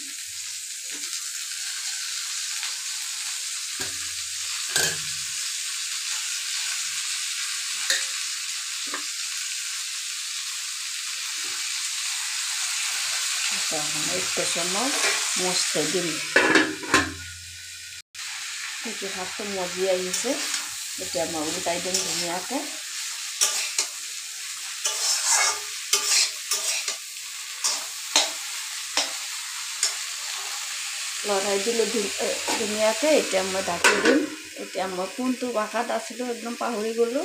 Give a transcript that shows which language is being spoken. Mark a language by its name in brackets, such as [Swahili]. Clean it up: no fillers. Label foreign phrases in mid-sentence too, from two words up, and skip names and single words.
[Bangla] তখন একটু সময় মশতে দিন, ঢেঁকি শাকটা মজিয়ে গেছে, এটা আমার উল্টাই দিন ধুনিয়াকে। লড়াই দিলে ধুনিয়াকে এটা আমরা ঢাকি দিন। [Assamese] এটা আমার কোনটো ভাষাত আছিল একদম পাহৰি গ'লোঁ।